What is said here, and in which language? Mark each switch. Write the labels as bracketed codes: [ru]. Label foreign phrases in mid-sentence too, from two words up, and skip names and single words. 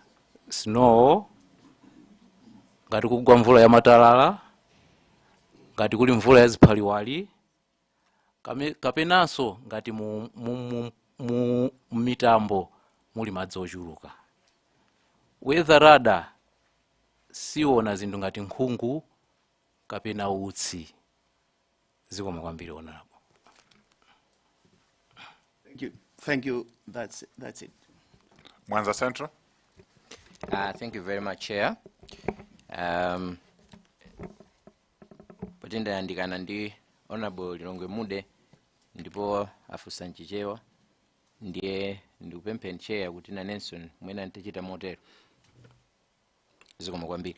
[ny] Snow ngati kugwa mvula ya matalala, ngati kuli mvula ya ziphaliwali, kapenanso ngati mu mitambo muli madzi ochuluka. [en] Weather radar [ny] siona zinthu ngati nkhungu kapena utsi. Zikomo kwambiri honorable. [en] Thank you. That's it. Mwanza Central. Thank you very much, Chair. [ny] Potenda yandikana ndi Honorable Lilongwe Mude ndipo afusa nchichewa ndiye ndikupempheni Chair kuti na Nelson mwena ntichita motero. Zikomo kwambiri.